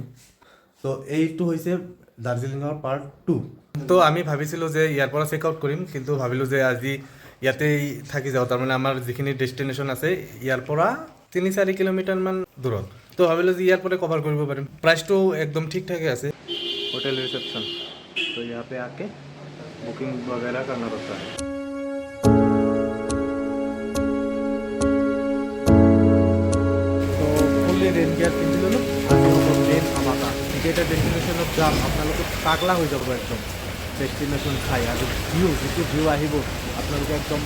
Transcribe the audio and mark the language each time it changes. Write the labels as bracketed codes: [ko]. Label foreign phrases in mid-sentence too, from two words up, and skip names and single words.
[as] তো এইটো হৈছে দাৰ্জিলিঙৰ পাৰ্ট 2। তো আমি ভাবিছিলোঁ যে ইয়াৰ পৰা [en] check out [as] কৰিম, কিন্তু ভাবিলোঁ যে আজি ইয়াতেই থাকি যাওঁ। তাৰমানে আমাৰ যিখিনি ডেষ্টিনেশ্যন আছে ইয়াৰ পৰা 3-4 কিলোমিটাৰমান দূৰত। তো ভাবিলোঁ যে ইয়াৰ পৰাই কভাৰ কৰিব পাৰিম। প্ৰাইচটো একদম ঠিক ঠাকে আছে। [en] hotel reception, [hi] तो यहाँ पे आके बुकिंग वगैरह करना पड़ता है। [as] তো [en] fully rain gear [as] পিন্ধি ল'লোঁ। আজি হ'ব মেইন ধামাকা। এইকেইটা ডেষ্টিনেশ্যনত যাম, আপোনালোকে পাগলা হৈ যাব একদম ডেষ্টিনেশ্যন চাই। আৰু যিটো ভিউ আহিব আপোনালোকে একদম।